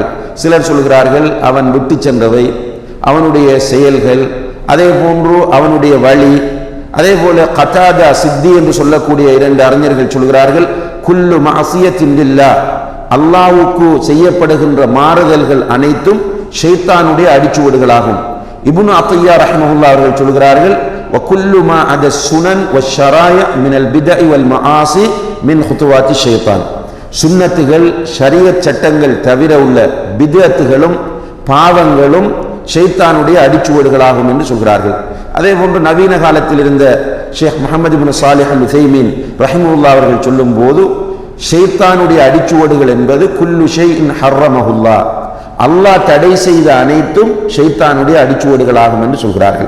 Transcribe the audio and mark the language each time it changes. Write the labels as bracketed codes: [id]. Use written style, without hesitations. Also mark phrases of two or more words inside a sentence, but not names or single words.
[ta] சிலர் சொல்கிறார்கள் அவன் விட்டு சென்றவை, அவனுடைய செயல்கள், அதே போன்று அவனுடைய வழி. அதே போல கதாதா சித்தி என்று சொல்லக்கூடிய 2 அறிஞர்கள் சொல்கிறார்கள், [ar] كل معصية لله, [ta] அல்லாஹ்வுக்கு செய்யப்படுகின்ற மாறுதல்கள் அனைத்தும் ஷைத்தானுடைய அடிச்சுவடுகளாகும். இப்னு அத்திய்யா ரஹ்மஹுல்லாஹ் அவர்கள் சொல்கிறார்கள், [ar] وَكُلُّ مَا عَدَى السُّنَنِ وَالشَّرَائِعِ مِنَ الْبِدَعِ وَالْمَعَاصِي مِنْ خُطُوَاتِ الشَّيْطَانِ, [ta] சுன்னத்துகள் ஷரியத் சட்டங்கள் தவிர உள்ள பித்அத்துகளும் பாவங்களும் ஷைத்தானுடைய அடிச்சுவடுகளாகும் என்று சொல்கிறார்கள். அதே போன்று நவீன காலத்தில் இருந்த ஷேக் முஹம்மது இப்னு சாலிஹ் அல் உஸைமீன் ரஹிமஹுல்லாஹ் அவர்கள் சொல்லும் போது ஷைத்தானுடைய அடிச்சுவடுகள் என்பது [ar] كل شيء حرمه الله, [ta] அல்லாஹ் தடை செய்த அனைத்தும் ஷைத்தானுடைய அடிச்சுவடுகளாகும் என்று சொல்கிறார்கள்.